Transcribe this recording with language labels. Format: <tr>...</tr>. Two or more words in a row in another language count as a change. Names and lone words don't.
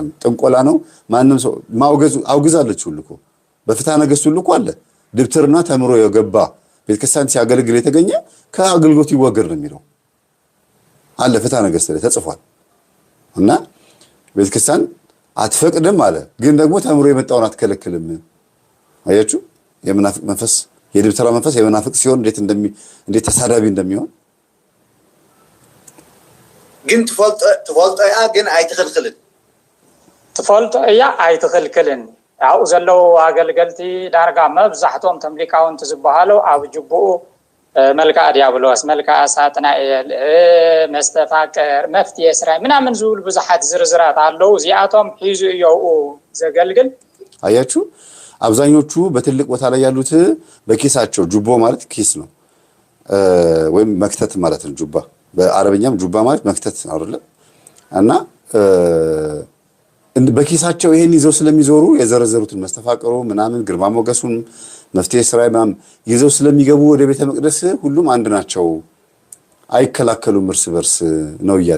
<am>ጥንቆላ ነው። ማንም ሰው አውግዛለች ሁሉ እኮ በፍትሐ ነገሥት ሁሉ እኮ አለ። ድብትርና ተምሮ የገባ ቤተክርስቲያን ሲያገለግል የተገኘ ከአገልግሎት ይወገድ ነው የሚለው አለ፣ ፍትሐ ነገሥት ላይ ተጽፏል። እና ቤተክርስቲያን አትፈቅድም አለ፣ ግን ደግሞ ተምሮ የመጣውን አትከለክልም። አያችሁ የመናፍቅ መንፈስ፣ የድብትራ መንፈስ የመናፍቅ ሲሆን እንዴት ተሳዳቢ እንደሚሆን።</am> <ti>ግን ትፈልጦ እያ ግን ኣይትኽልክልን ትፈልጦ እያ ኣይትኽልክልን። ኣብኡ ዘለው ኣገልገልቲ ዳርጋ መብዛሕቶም ተምሊካውንቲ ዝበሃሉ ኣብ ጅቡኡ መልክዓ ዲያብሎስ፣ መልክዓ ሳጥናኤል፣ መስተፋቅር፣ መፍትሄ ስራይ ምናምን ዝብሉ ብዙሓት ዝርዝራት ኣለው። እዚኣቶም ሒዙ እየው ዘገልግል።</ti> <am>አያችሁ አብዛኞቹ በትልቅ ቦታ ላይ ያሉት በኪሳቸው ጁቦ ማለት ኪስ ነው ወይም መክተት ማለት ነው። ጁባ በአረበኛም ጁባ ማለት መክተት ነው አይደል? እና በኪሳቸው ይሄን ይዘው ስለሚዞሩ የዘረዘሩትን መስተፋቅሩ ምናምን ግርማ ሞገሱን መፍትሄ ስራይ ምናምን ይዘው ስለሚገቡ ወደ ቤተ መቅደስ ሁሉም አንድ ናቸው፣ አይከላከሉም እርስ በርስ ነው እያለ</am>